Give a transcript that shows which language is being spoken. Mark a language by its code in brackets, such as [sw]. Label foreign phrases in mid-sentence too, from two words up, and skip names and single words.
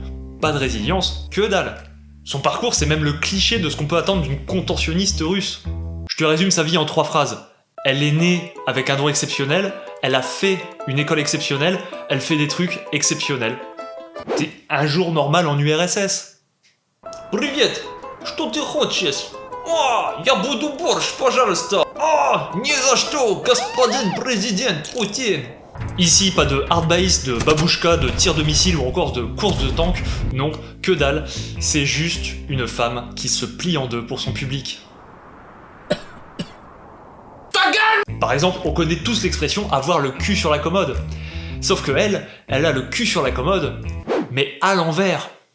[fr] Pas de résilience, que dalle. Son parcours, c'est même le cliché de ce qu'on peut attendre d'une contorsionniste russe. Je te résume sa vie en 3 phrases. Elle est née avec un don exceptionnel, elle a fait une école exceptionnelle, elle fait des trucs exceptionnels. C'est un jour normal en URSS. [ru] Привет! Что ты хочешь? Я буду борщ, пожалуйста. Ни за что, господин президент Poutine. [fr] Ici, pas de hardbase, de babouchka, de tir de missile ou encore de course de tank. Non, que dalle. C'est juste une femme qui se plie en deux pour son public. Ta gueule! Par exemple, on connaît tous l'expression avoir le cul sur la commode. Sauf que elle a le cul sur la commode, mais à l'envers.